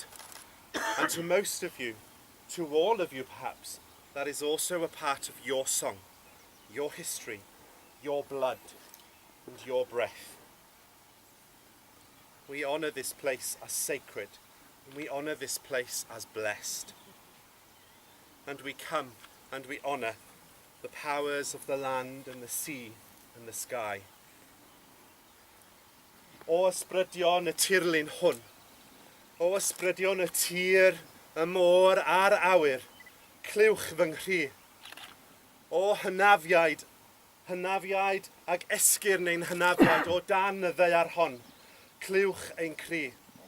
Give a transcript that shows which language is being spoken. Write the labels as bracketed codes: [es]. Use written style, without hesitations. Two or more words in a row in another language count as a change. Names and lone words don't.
[en] And to most of you, to all of you perhaps, that is also a part of your song, your history, your blood, and your breath. We honour this place as sacred, and we honour this place as blessed. And we come and we honour the powers of the land and the sea and the sky. [cy] O ysbrydion y tirlun hwn, o ysbrydion y tir, y môr a'r awyr, clywch fy nghri. O hynafiaid ag esgyrn ein hynafiaid o dan y ddeiar hon, clywch ein cri.